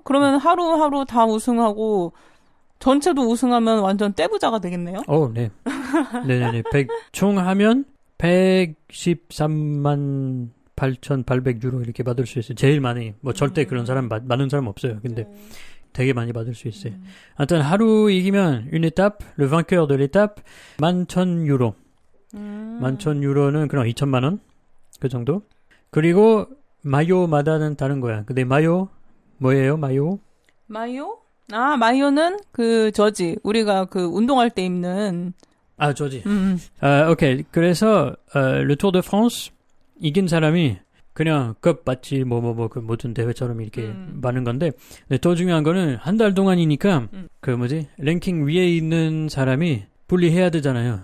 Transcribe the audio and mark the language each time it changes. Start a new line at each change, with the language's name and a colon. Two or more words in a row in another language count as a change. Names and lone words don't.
Korean: 그러면 하루하루 다 우승하고 전체도 우승하면 완전 떼부자가 되겠네요? 네. 네네네. 총 하면 113만 8,800 유로 이렇게 받을 수 있어요. 제일 많이. 뭐 절대 그런 사람, 많은 사람 없어요. 근데 되게 많이 받을 수 있어요. 하여튼 하루 이기면
French: une étape, le vainqueur de l'étape
Korean: 11,000 유로. 11,000 유로는 그럼 2천만 원? 그 정도? 그리고 마요마다는 다른 거야. 근데 마요 뭐예요? 마요? 마요? 아, 마요는 그 저지. 우리가 그 운동할 때 입는 아, 저지. 오케이. 그래서 le Tour de France 이긴 사람이 그냥 급 맞지 그 모든 대회처럼 이렇게 많은 건데 근데 더 중요한 거는 한 달 동안이니까 그 뭐지 랭킹 위에 있는 사람이 분리해야 되잖아요.